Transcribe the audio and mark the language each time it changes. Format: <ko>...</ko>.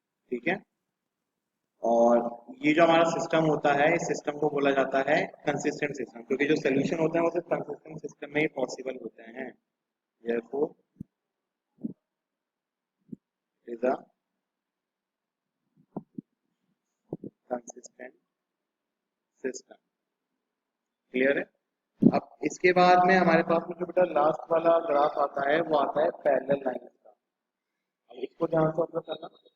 <hi>ठीक है। और ये जो हमारा सिस्टम होता है, इस सिस्टम को बोला जाता है कंसिस्टेंट सिस्टम, क्योंकि जो सोल्यूशन होते हैं वो सिर्फ कंसिस्टेंट सिस्टम में ही पॉसिबल होते हैं।</hi> <en>therefore is a consistent system।</en> <hi>Clear है? अब इसके बाद में हमारे पास में जो बेटा लास्ट वाला ग्राफ आता है, वो आता है पैरेलल लाइंस का। अब इसको ध्यान से ऑब्जर्व करना।</hi>